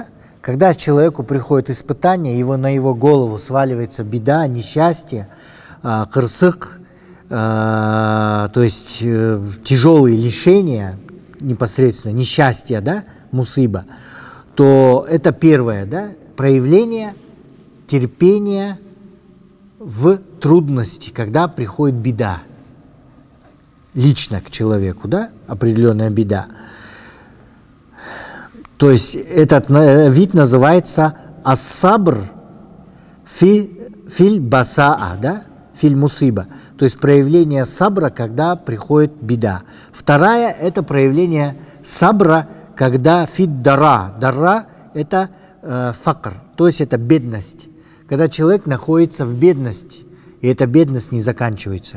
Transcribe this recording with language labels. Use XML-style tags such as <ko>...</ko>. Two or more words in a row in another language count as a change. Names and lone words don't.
<ru>Когда человеку приходит испытание, на его голову сваливается беда, несчастье, кырсык, то есть тяжелые лишения, непосредственно несчастье, да, мусыба, то это первое, да, проявление терпения в трудности, когда приходит беда, лично к человеку, да, определенная беда. То есть этот вид называется</ru> <ar>الصبر في البأساء,</ar> <ru>да,</ru> <ar>في المصيبة,</ar> <ru>то есть проявление сабра, когда приходит беда. Вторая – это проявление сабра, когда</ru> <ar>في الضراء.</ar> <ru>Дара – это факр, то есть это бедность. Когда человек находится в бедности, и эта бедность не заканчивается.</ru>